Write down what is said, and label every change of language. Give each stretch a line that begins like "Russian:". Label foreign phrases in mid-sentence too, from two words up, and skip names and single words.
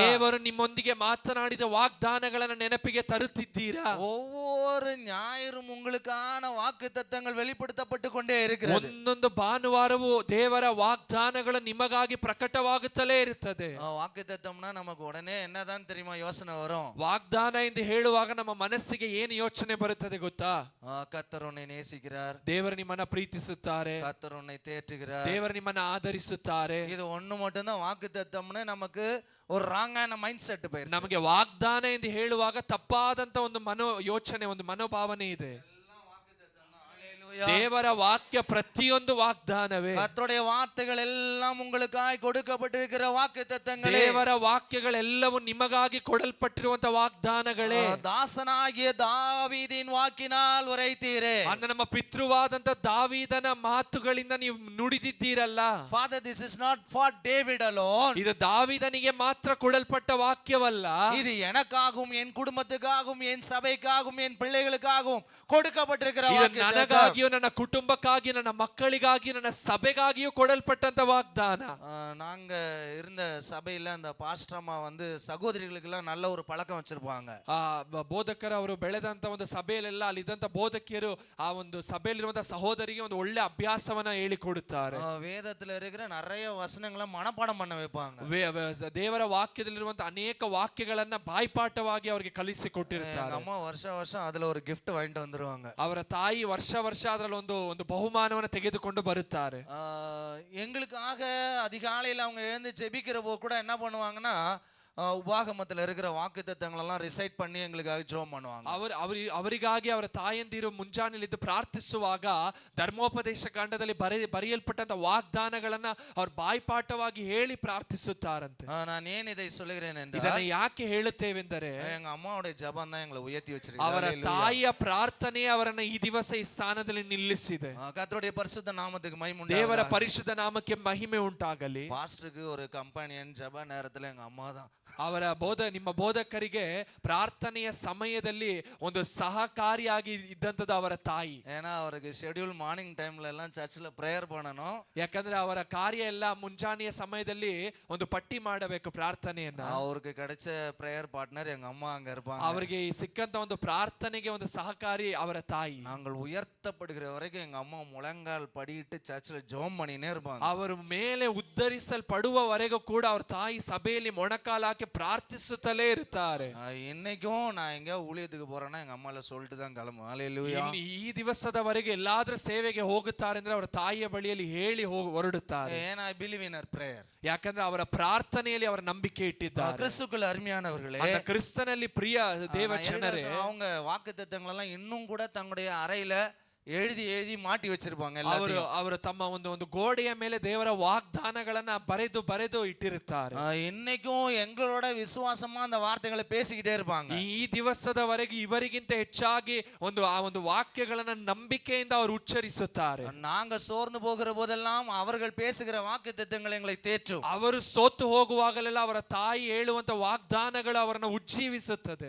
Kannada: ದೇವರು ನಿಮ್ಮೊಂದಿಗೆ ಮಾತನಾಡಿದ ವಾಗ್ದಾನಗಳನ್ನ ನೆನಪಿಗೆ ತರುತ್ತಿದ್ದೀರಾ?
Tamil: ஒவ்வொரு ஞாயிறும் உங்களுக்கான வாக்குத்தத்தங்கள் வெளிப்படுத்தப்பட்டு கொண்டே இருக்கிறது.
Kannada: ಒಂದೊಂದು ಭಾನುವಾರವೂ ದೇವರ ವಾಗ್ದಾನಗಳು ನಿಮಗಾಗಿ ಪ್ರಕಟವಾಗುತ್ತಲೇ ಇರುತ್ತದೆ.
Tamil: வாக்குத்தத்தம்னா நமக்கு உடனே என்னதான் தெரியுமா யோசனை வரும்?
Kannada: ವಾಗ್ದಾನ ಎಂದು ಹೇಳುವಾಗ ನಮ್ಮ ಮನಸ್ಸಿಗೆ ಏನು ಯೋಚನೆ ಬರುತ್ತದೆ ಗೊತ್ತಾ?
Tamil: கர்த்தர் உன்னை நேசிக்கிறார்,
Kannada: ದೇವರು ನಿಮ್ಮನ್ನ ಪ್ರೀತಿಸುತ್ತಾರೆ,
Tamil: கர்த்தர் உன்னை தேற்றுகிறார்,
Kannada: ದೇವರು ನಿಮ್ಮನ್ನ ಆದರಿಸುತ್ತಾರೆ.
Tamil: இது ஒண்ணு மட்டும்தான் வாக்குத்தத்தம்னு நமக்கு ஒரு ராங்கான மைண்ட் செட் போயிருக்கு.
Kannada: ನಮಗೆ ವಾಗ್ದಾನ ಎಂದು ಹೇಳುವಾಗ ತಪ್ಪಾದಂತ ಒಂದು ಯೋಚನೆ, ಒಂದು ಮನೋಭಾವನೆ ಇದೆ. ದೇವರ ವಾಕ್ಯ ಪ್ರತಿಯೊಂದು ವಾಗ್ದಾನವೇ.
Tamil: கர்த்தருடைய வார்த்தைகள் எல்லாம் உங்களுக்காய் கொடுக்கப்பட்டிருக்கிற வாக்குத்தத்தங்களே.
Kannada: ದೇವರ ವಾಕ್ಯಗಳೆಲ್ಲವೂ ನಿಮಗಾಗಿ ಕೊಡಲ್ಪಟ್ಟಿರುವಂತ ವಾಗ್ದಾನಗಳೇ.
Tamil: தாசனாகிய தாவீதின் வாக்கினால் உரைத்தீரே.
Kannada: ಅಂದ ನಮ್ಮ ಪಿತೃವಾದಂತ ದಾವೀದನ ಮಾತುಗಳಿಂದ ನೀವು ನುಡಿದಿದ್ದೀರಲ್ಲ.
English: Father, this is not for David alone.
Kannada: ಇದು ದಾವೀದನಿಗೆ ಮಾತ್ರ ಕೊಡಲ್ಪಟ್ಟ ವಾಕ್ಯವಲ್ಲ.
Tamil: இது எனக்காகவும் என் குடும்பத்துக்காகவும் என் சபைக்காகவும் என் பிள்ளைகளுக்காகவும் கொடுக்கப்பட்டிருக்கிற
Kannada: ಇದು
Tamil: வாக்குத்தத்தம்.
Kannada: ನನಗಾಗಿಯೂ ನನ್ನ ಕುಟುಂಬಕ್ಕಾಗಿ ನನ್ನ ಮಕ್ಕಳಿಗಾಗಿ ನನ್ನ ಸಭೆಗಾಗಿಯೂ ಕೊಡಲ್ಪಟ್ಟಂತ ವಾಗ್ದಾನ.
Tamil: நாங்க இருந்த சபையில அந்த பாஸ்டர்மா சகோதரிகளுக்கு எல்லாம் நல்ல ஒரு பழக்கம் வச்சிருப்பாங்க.
Kannada: ಬೋಧಕರು ಅವರು ಬೆಳೆದಂತ ಒಂದು ಸಭೆಯಲ್ಲೆಲ್ಲ ಅಲ್ಲಿದ್ದಂತ ಬೋಧಕಿಯರು ಆ ಒಂದು ಸಭೆಯಲ್ಲಿರುವಂತ ಸಹೋದರಿಗೆ ಒಂದು ಒಳ್ಳೆ ಅಭ್ಯಾಸವನ್ನ ಹೇಳಿಕೊಡುತ್ತಾರೆ.
Tamil: வேதத்துல இருக்கிற நிறைய வசனங்களை மனப்பாடம் பண்ண வைப்பாங்க.
Kannada: ದೇವರ ವಾಕ್ಯದಲ್ಲಿರುವಂತ ಅನೇಕ ವಾಕ್ಯಗಳನ್ನ ಬಾಯ್ಪಾಠವಾಗಿ ಅವರಿಗೆ ಕಲಿಸಿಕೊಟ್ಟಿರ್ತಾರೆ.
Tamil: அம்மா வருஷம் வருஷம் அதுல ஒரு gift வாங்கிட்டு வந்துருவாங்க.
Kannada: ಅವರ ತಾಯಿ ವರ್ಷ ವರ್ಷ ಅದರಲ್ಲಿ ಒಂದು ಬಹುಮಾನವನ್ನು ತೆಗೆದುಕೊಂಡು ಬರುತ್ತಾರೆ.
Tamil: எங்களுக்காக அதிகாலையில் அவங்க எழுந்து ஜெபிக்கிற போது கூட என்ன பண்ணுவாங்கன்னா உபாகமத்தில் இருக்கிற வாக்குத்தத்தங்களெல்லாம் ரிசைட் பண்ணி எங்களுக்காக ஜெபம் பண்ணுவாங்க.
Kannada: ಅವರಿಗಾಗಿ ಅವರ ತಾಯಂದಿರು ಮುಂಜಾನೆಲಿದ್ದು ಪ್ರಾರ್ಥಿಸುವಾಗ ಧರ್ಮೋಪದೇಶ ಕಾಂಡದಲ್ಲಿ ಬರೆಯಲ್ಪಟ್ಟಂತ ವಾಗ್ದಾನಗಳನ್ನ ಅವರು ಬಾಯ್ಪಾಠವಾಗಿ ಹೇಳಿ ಪ್ರಾರ್ಥಿಸುತ್ತಾರಂತೆ.
Tamil: நான் ஏன் இதை சொல்லுகிறேன் என்றால்,
Kannada: ಇದನ್ನ ಯಾಕೆ ಹೇಳುತ್ತೇವೆಂದರೆ
Tamil: எங்க அம்மாவுடைய ஜெபம் தான் எங்களை உயர்த்தி வச்சிருக்கு.
Kannada: ಅವರ ತಾಯಿಯ ಪ್ರಾರ್ಥನೆ ಅವರನ್ನ ಈ ದಿವಸ ಈ ಸ್ಥಾನದಲ್ಲಿ ನಿಲ್ಲಿಸಿದೆ.
Tamil: கர்த்தருடைய பரிசுத்த நாமத்துக்கு மகிமை உண்டாகಲಿ.
Kannada: ದೇವರ ಪರಿಶುದ್ಧ ನಾಮಕ್ಕೆ ಮಹಿಮೆ ಉಂಟಾಗಲಿ.
Tamil: பாஸ்டருக்கு ஒரு கம்பெனியன் ஜெப நேரத்துல எங்க அம்மா தான்.
Kannada: ಅವರ ನಿಮ್ಮ ಬೋಧಕರಿಗೆ ಪ್ರಾರ್ಥನೆಯ ಸಮಯದಲ್ಲಿ ಒಂದು ಸಹಕಾರಿಯಾಗಿ ಇದ್ದಂಥದ್ದು ಅವರ ತಾಯಿ.
Tamil: ஏன்னா அவருக்கு
English: schedule morning time
Tamil: எல்லாம்
English: church prayer
Tamil: பண்ணணும்.
Kannada: ಯಾಕಂದ್ರೆ ಅವರ ಕಾರ್ಯ ಎಲ್ಲ ಮುಂಜಾನೆಯ ಸಮಯದಲ್ಲಿ ಒಂದು ಪಟ್ಟಿ ಮಾಡಬೇಕು ಪ್ರಾರ್ಥನೆಯನ್ನ.
Tamil: அவருக்கு கிடைச்ச
English: prayer partner
Tamil: எங்க அம்மா அங்க இருப்பாங்க.
Kannada: ಅವರಿಗೆ ಸಿಕ್ಕಂತ ಒಂದು ಪ್ರಾರ್ಥನೆಗೆ ಒಂದು ಸಹಕಾರಿ ಅವರ ತಾಯಿ.
Tamil: நாங்கள் உயர்த்தப்படுகிற வரைக்கும் எங்க அம்மா முழங்கால் படியிட்டு சர்ச்சில் ஜெபம் பண்ணினே இருப்பாங்க.
Kannada: ಅವರು ಮೇಲೆ ಉದ್ಧರಿಸಲ್ಪಡುವವರೆಗೂ ಕೂಡ ಅವ್ರ ತಾಯಿ ಸಭೆಯಲ್ಲಿ ಮೊಣಕಾಲಾಕಿ ಪ್ರಾರ್ಥಿಸುತ್ತಲೇ ಇರುತ್ತಾರೆ.
Tamil: இன்னைக்கும் நான் எங்க ஊழியத்துக்கு போறேன்னா எங்க அம்மால சொல்லிட்டு தான் கிளம்புவேன். ஹalleluya.
Kannada: ಈ ದಿವಸದವರೆಗೆ ಎಲ್ಲಾದ್ರೂ ಸೇವೆಗೆ ಹೋಗುತ್ತಾರೆ ಅಂದ್ರೆ ಅವರ ತಾಯಿಯ ಬಳಿಯಲ್ಲಿ ಹೇಳಿ ಹೊರಡುತ್ತಾರೆ.
English: ஏன்னா I believe in her prayer.
Kannada: ಯಾಕಂದ್ರೆ ಅವರ ಪ್ರಾರ್ಥನೆಯಲ್ಲಿ ಅವರ ನಂಬಿಕೆ ಇಟ್ಟಿದ್ದಾರೆ.
Tamil: கிறிஸ்துக்குள் அருமையானவர்களே,
Kannada: அந்த கிறிಸ್ತನಲ್ಲಿ ಪ್ರಿಯ ದೇವ ಜನರೇ,
Tamil: அவங்க வாக்குத்தத்தங்கள் எல்லாம் இன்னும் கூட தங்களுடைய அறையில எழுதி எழுதி மாட்டி வச்சிருப்பாங்க.
Kannada: ಅವರು ತಮ್ಮ ಒಂದು ಗೋಡೆಯ ಮೇಲೆ ದೇವರ ವಾಗ್ದಾನಗಳನ್ನ ಬರೆದು ಇಟ್ಟಿರುತ್ತಾರೆ.
Tamil: இன்னைக்கும் எங்களோட விசுவாசமா அந்த வார்த்தைகளை பேசிக்கிட்டே இருப்பாங்க.
Kannada: ಈ ದಿವಸದವರೆಗೆ ಇವರಿಗಿಂತ ಹೆಚ್ಚಾಗಿ ಆ ಒಂದು ವಾಕ್ಯಗಳನ್ನ ನಂಬಿಕೆಯಿಂದ ಅವರು ಉಚ್ಚರಿಸುತ್ತಾರೆ.
Tamil: நாங்க சோர்ந்து போகிற போதெல்லாம் அவர்கள் பேசுகிற வாக்குத்தத்தங்கள் எங்களை தேற்றும்.
Kannada: ಅವರು ಸೋತು ಹೋಗುವಾಗಲೆಲ್ಲ ಅವರ ತಾಯಿ ಹೇಳುವಂತ ವಾಗ್ದಾನಗಳು ಅವರನ್ನು ಉಜ್ಜೀವಿಸುತ್ತದೆ.